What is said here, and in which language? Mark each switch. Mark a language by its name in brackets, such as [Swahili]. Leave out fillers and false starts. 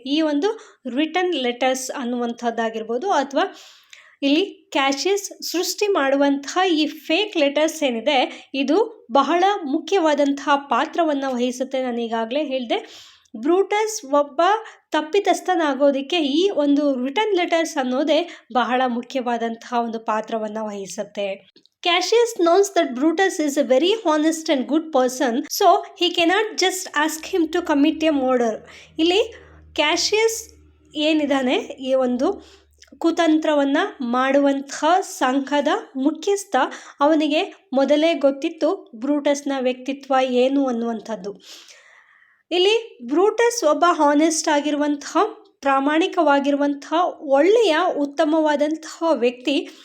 [Kannada] ಈ ಒಂದು return letters ಅನ್ನುವಂಥದ್ದಾಗಿರ್ಬೋದು ಅಥವಾ ಇಲ್ಲಿ ಕ್ಯಾಶಿಯಸ್ ಸೃಷ್ಟಿ ಮಾಡುವಂತಹ ಈ ಫೇಕ್ ಲೆಟರ್ಸ್ ಏನಿದೆ ಇದು ಬಹಳ ಮುಖ್ಯವಾದಂತಹ ಪಾತ್ರವನ್ನು ವಹಿಸುತ್ತೆ. ನಾನು ಈಗಾಗಲೇ ಹೇಳಿದೆ, ಬ್ರೂಟಸ್ ಒಬ್ಬ ತಪ್ಪಿತಸ್ಥನಾಗೋದಕ್ಕೆ ಈ ಒಂದು ರಿಟನ್ ಲೆಟರ್ಸ್ ಅನ್ನೋದೇ ಬಹಳ ಮುಖ್ಯವಾದಂತಹ ಒಂದು ಪಾತ್ರವನ್ನು ವಹಿಸುತ್ತೆ. [English] Cassius knows that Brutus is a very honest and good person, so he cannot just ask him to commit a murder. [Kannada] ಇಲ್ಲಿ ಕ್ಯಾಶಿಯಸ್ ಏನಿದ್ದಾನೆ ಈ ಒಂದು ಕುತಂತ್ರವನ್ನು ಮಾಡುವಂತಹ ಸಂಘದ ಮುಖ್ಯಸ್ಥ, ಅವನಿಗೆ ಮೊದಲೇ ಗೊತ್ತಿತ್ತು ಬ್ರೂಟಸ್ನ ವ್ಯಕ್ತಿತ್ವ ಏನು ಅನ್ನುವಂಥದ್ದು. ಇಲ್ಲಿ ಬ್ರೂಟಸ್ ಒಬ್ಬ ಹಾನೆಸ್ಟ್ ಆಗಿರುವಂತಹ ಪ್ರಾಮಾಣಿಕವಾಗಿರುವಂತಹ ಒಳ್ಳೆಯ ಉತ್ತಮವಾದಂತಹ ವ್ಯಕ್ತಿ.